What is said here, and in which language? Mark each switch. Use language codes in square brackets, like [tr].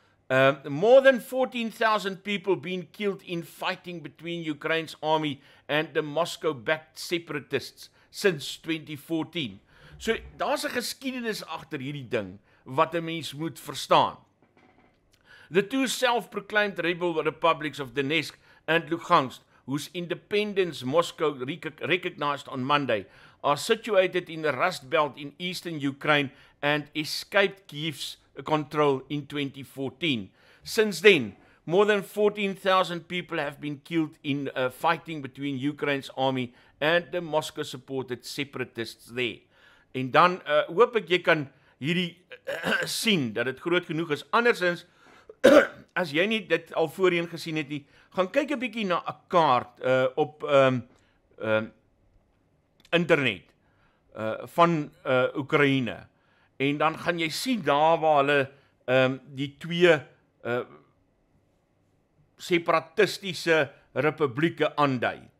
[en] More than 14,000 people been killed in fighting between Ukraine's army and the Moscow-backed separatists since 2014. [af] So, daar's 'n geskiedenis agter hierdie ding, wat 'n mens moet verstaan. [en] The two self-proclaimed rebel republics of Donetsk and Luhansk, whose independence Moscow recognized on Monday, are situated in the Rust Belt in eastern Ukraine and escaped Kyiv's control in 2014. Since then, more than 14,000 people have been killed in fighting between Ukraine's army and the Moscow-supported separatists there. [af] En dan hoop ek jy kan hierdie sien, dat dit groot genoeg is. Andersins, as jy nie dit al voorheen gesien het nie, gaan kyk 'n bietjie na 'n kaart op internet van Oekraïne. En dan gaan jy sien daar waar hulle die twee separatistiese republieke aandui.